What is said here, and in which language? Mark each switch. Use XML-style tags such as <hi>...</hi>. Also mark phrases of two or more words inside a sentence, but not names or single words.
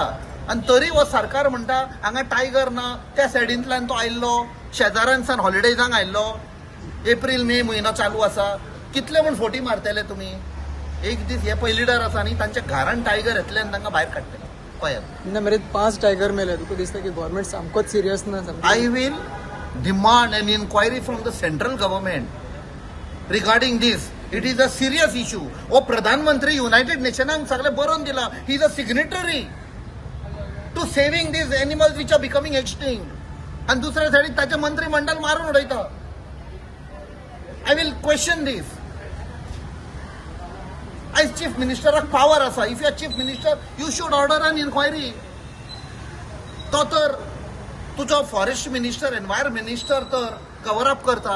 <kok>आनी तरी हो सरकार म्हणटा हांगा टायगर ना. त्या सायडींतल्यान तो आयिल्लो, शेजाऱ्यांसान हॉलिडेजांक आयिल्लो. एप्रील मे म्हयनो चालू आसा. कितले म्हूण फोटी मारतले तुमी? एक दीस हे पय लिडर आसा न्ही, तांच्या घरान टायगर येतले आनी तांकां भायर काडटले. पळयात, इंदा मेरेन 5 टायगर मेले. तुका दिसता की गव्हर्नमेंट सामकोच सिरियस ना?</kok> <en>I will demand an inquiry from the central government regarding this. It is a serious issue.</en> <kok>ओ प्रधानमंत्री युनायटेड नेशनांक सगळे बरोवन दिला.</kok> <en>he is a signatory to saving these animals which are becoming extinct.</en> <kok>आणि दुसऱ्या सायडीक ताचे मंत्रिमंडळ मारून उडयता.</kok> <en>I will question this.</en> <kok>आयज चीफ मिनिस्टराक पावर आसा.</kok> <en>if you are chief minister you should order an inquiry.</en> <kok>तो तर तुजो</kok> <en>forest minister, environment minister तर cover up करता.</en>